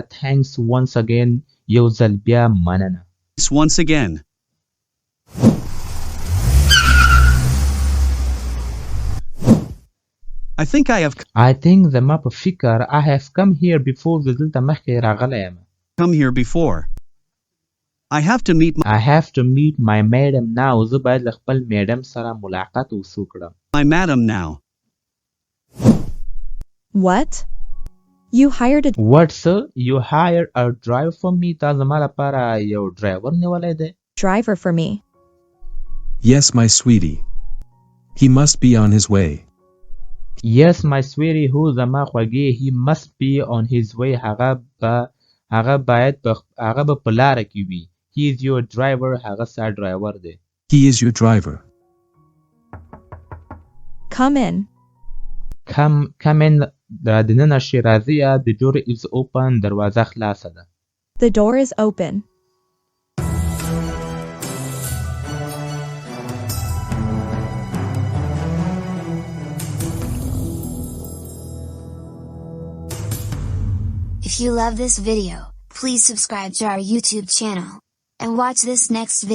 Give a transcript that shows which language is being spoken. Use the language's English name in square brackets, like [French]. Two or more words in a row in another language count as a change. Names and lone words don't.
[English] Thanks once again. [Pashto] یو ځل بیا مننه. [English] Once again. I think [Pashto] زما په فکر [English] I have come here before. [Pashto] زه دلته مخکې راغلی یم. [English] Come here before. I have to meet my madam now. [Pashto] زه باید له خپل میډم سره ملاقات وکړم. [English] My madam now. What? You hired a... What, sir? You hired a driver for me? [Pashto] تا زما لپاره یو ډرایور نیولی دی. [English] Driver for me. Yes, my sweetie. He must be on his way. Yes, my sweetie, [Pashto] هو زما خوږې. [English] He must be on his way. [Pashto] هغه به په لاره کې وي. [English] He is your driver. [Pashto] هغه ستا ډرایور دی. [English] He is your driver. Come in. Come in. [Pashto] دننه شي راځه. [English] The door is open. [Pashto] دروازه خلاصه ده. [English] The door is open. If you love this video, please subscribe to our YouTube channel and watch this next video.